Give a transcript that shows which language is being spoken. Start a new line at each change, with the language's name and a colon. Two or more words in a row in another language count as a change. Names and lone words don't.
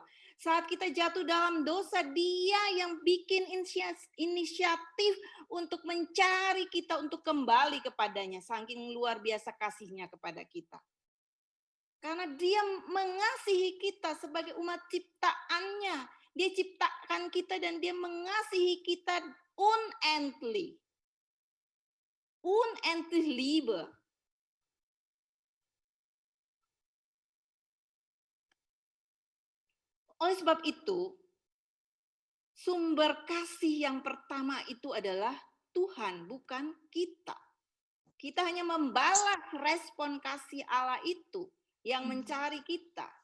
Indonesian: Saat kita jatuh dalam dosa, dia yang bikin inisiatif untuk mencari kita untuk kembali kepadanya. Saking luar biasa kasihnya kepada kita. Karena dia mengasihi kita sebagai umat ciptaannya. Dia ciptakan kita dan dia mengasihi kita unendlich.
German: Unendlich Liebe.
Indonesian: Oleh sebab itu, sumber kasih yang pertama itu adalah Tuhan, bukan kita. Kita hanya membalas respon kasih Allah itu yang mencari kita.